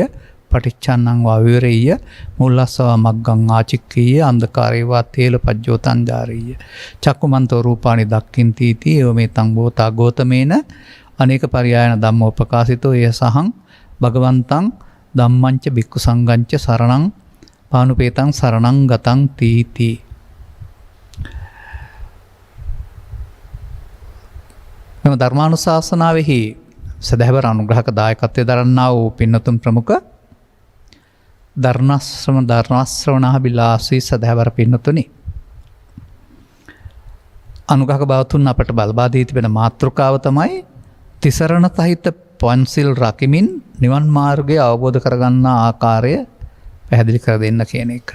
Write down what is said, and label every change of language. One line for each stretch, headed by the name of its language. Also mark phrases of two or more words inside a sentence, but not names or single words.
Pali: පටිච්චන්නං වා විවරෙය්‍ය මුල්ලස්සව මග්ගං ආචික්කීය අන්ධකාරේවා තේලපජ්ජෝ තංජාරීය චක්කුමන්තෝ රූපානි දක්ඛින්ති එවමෙතං ගෝතා ගෝතමේන අනේක පරියායන ධම්මෝ ප්‍රකාශිතෝ ය සහං භගවන්තං ධම්මංච භික්ඛු සංඝංච සරණං පානුපේතං සරණං ගතං තීති.
Sinhala: මෙම ධර්මානුශාසනාවෙහි සදහැවර අනුග්‍රහක දායකත්වය දරන්නා වූ පින්නතුන් ප්‍රමුඛ ධර්මශ්‍රවණාභිලාෂී සදහැවර පින්නතුනි, අනුග්‍රහක බවතුන් අපට බලබා දී තිබෙන මාතෘකාව තමයි තිසරණ සහිත පන්සිල් රකිමින් නිවන් මාර්ගය අවබෝධ කරගන්නා ආකාරය පැහැදිලි කර දෙන්න කියන එක.